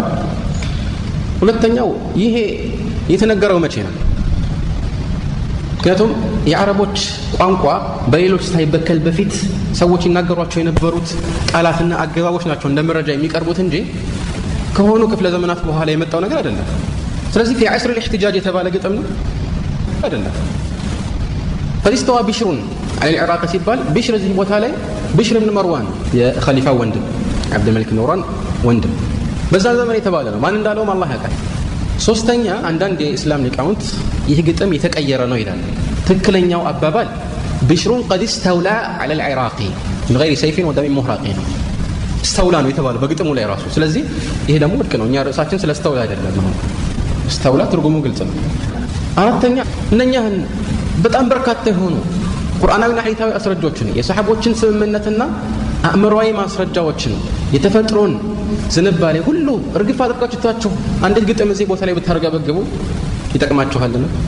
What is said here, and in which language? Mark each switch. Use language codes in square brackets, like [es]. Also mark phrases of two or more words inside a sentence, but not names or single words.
[am] ሁለተኛው ይሄ የተነገረው መቼ ነው? ምክንያቱም የአረቦች ቋንቋ በሌሎች ሳይበከል በፊት ሰዎች ይናገሯቸው የነበሩት ቃላትና አገባቦች ናቸው እንደ መረጃ የሚቀርቡት እንጂ ከሆኑ ክፍለ ዘመናት በኋላ የመጣው ነገር አይደለም። ስለዚህ [ar] في عصر الاحتجاج [am] የተባለ ግጥም ነው አይደለም። [ar] فاستوى بشر على العراق [am] ሲባል بشر እዚህ ቦታ ላይ بشر بن مروان የኸሊፋው ወንድም عبد الملك مروان ወንድም በዛ ዘመን የተባለ ነው። ማን እንዳለውም አላህ ያውቃል። ሶስተኛ አንዳንድ የእስላም ሊቃውንት ይህ ግጥም የተቀየረ ነው ይላል። ትክክለኛው አባባል [ar] بشر قد استولى على العراق من غير سيف ودم مهراق [am] ነው። ስተውላ ነው የተባለው በግጥሙ ላይ ራሱ። ስለዚህ ይሄ ደግሞ ልክ ነው። እኛ ርዕሳችን ስለ ስተውላ አይደለም። አሁን ስተውላ ትርጉሙ ግልጽ ነው። አራተኛ እነኛህን በጣም በርካታ የሆኑ ቁርአናዊና ሐዲታዊ አስረጃዎችን የሰሐቦችን ስምምነትና አእምሮአዊ ማስረጃዎችን የተፈጥሮን ዝንባሌ ሁሉ እርግፍ አድርጋችሁ ትታችሁ አንዲት ግጥም እዚህ ቦታ ላይ ብታርገበግቡ ይጠቅማችኋልና